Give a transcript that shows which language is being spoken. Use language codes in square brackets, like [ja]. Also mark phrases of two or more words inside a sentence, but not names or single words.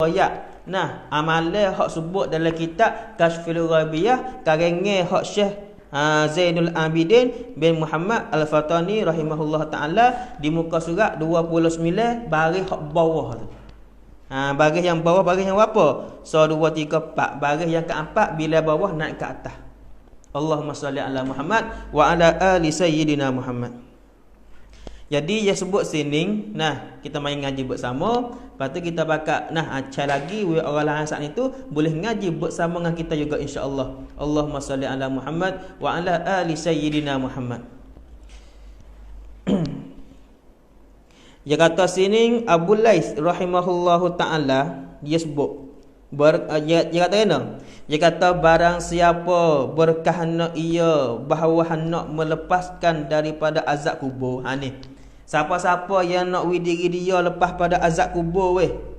[ms] Amalan hak sebut dalam kitab Kashfil Ghaibiyah karangan hak Syekh Zainul Abidin bin Muhammad Al-Fatani [ar] رحمه الله تعالى [ms] di muka surat 29 baris hak bawah tu. Baris yang bawah, baris yang apa? 1, 2, 3, 4. Baris yang keempat bila bawah naik ke atas. [ar] اللهم صل على محمد وعلى آل سيدنا محمد. [ms] Jadi dia sebut sini, kita main ngaji bersama. Lepas tu kita bakal cari lagi orang lain saat itu boleh ngaji bersama dengan kita juga insya-Allah. [ar] اللهم صل على محمد وعلى آل سيدنا محمد. [ms] Dia kata sini Abu Lais [ar] رحمه الله تعالى [ms] dia sebut dia kata kena. Dia kata barang siapa berkehendak ia bahawa hendak melepaskan daripada azab kubur. Ha ni. Siapa-siapa yang nak diri dia lepas pada azab kubur weh.